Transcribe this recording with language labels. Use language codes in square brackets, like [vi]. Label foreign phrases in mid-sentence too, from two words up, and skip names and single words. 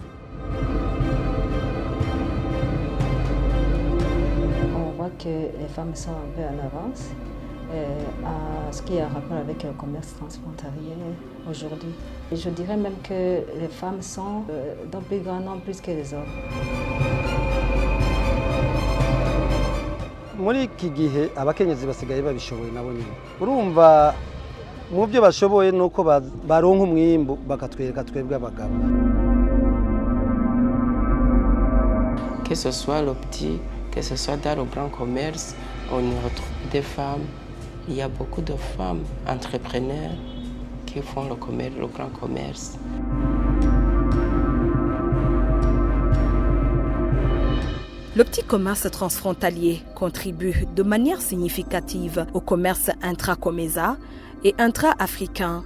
[fr] Que les femmes sont un peu en avance à ce qui a rapport avec le commerce transfrontalier aujourd'hui. Et je dirais même que les femmes sont dans plus grand nombre plus que les hommes. [rn] Muri iki gihe abakenyezi basigaye babishoboye nabo nyine. Urumva mu byo bashoboye nuko baronka umwimbu bakatwereka twebwe abagabo. [fr] Que ce soit le petit, que ce soit dans le grand commerce, on y retrouve des femmes. Il y a beaucoup de femmes entrepreneurs qui font le commerce, le grand commerce. Le petit commerce transfrontalier contribue de manière significative au commerce intra-COMESA et intra-africain.